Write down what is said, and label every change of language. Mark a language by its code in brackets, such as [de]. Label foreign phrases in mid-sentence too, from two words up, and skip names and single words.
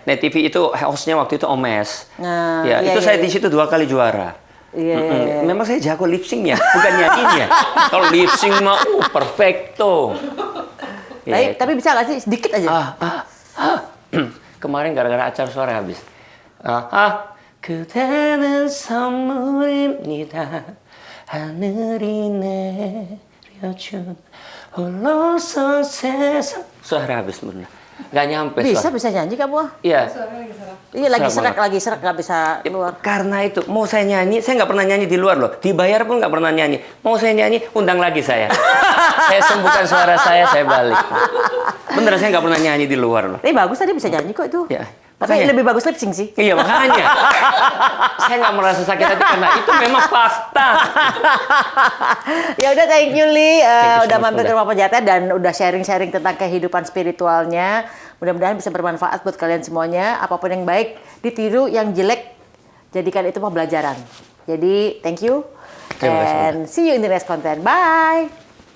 [id] Net TV itu hostnya waktu itu Omes. Nah, ya, iya, itu iya, saya iya. di situ 2 kali juara. Iya. Memang saya jago [en] lip syncnya, [id] bukan nyanyinya. Kalau [en] lip sync [id] mah perfecto. Tapi bisa nggak sih sedikit aja? Kemarin gara-gara acara suara habis. [ko] 그대는 선물입니다. 하늘이 내려준 홀로서 세상. [id] Suara habis bener. Nggak nyampe suara. Bisa nyanyi Kak Bu? Iya. Iya lagi Serak serak nggak bisa keluar. Karena itu, mau saya nyanyi, saya nggak pernah nyanyi di luar loh. Dibayar pun nggak pernah nyanyi. Mau saya nyanyi, undang lagi saya. Saya sembuhkan suara saya balik. Bener, saya nggak pernah nyanyi di luar loh. Tapi bagus tadi bisa nyanyi kok itu. Ya, Tapi makanya. lebih bagus [en] lip sync [id] sih. Iya, makanya. Saya nggak merasa sakit hati karena itu memang fakta. Ya udah, [en] thank you Li, you so [id] udah [en] much, [id] mampir ke Bunda. rumah Penjata dan udah sharing-sharing tentang kehidupan spiritualnya. Mudah-mudahan bisa bermanfaat buat kalian semuanya. Apapun yang baik ditiru, yang jelek jadikan itu pembelajaran. Jadi [en] thank you [id] Terima kasih, [en] and see you in the next content. Bye.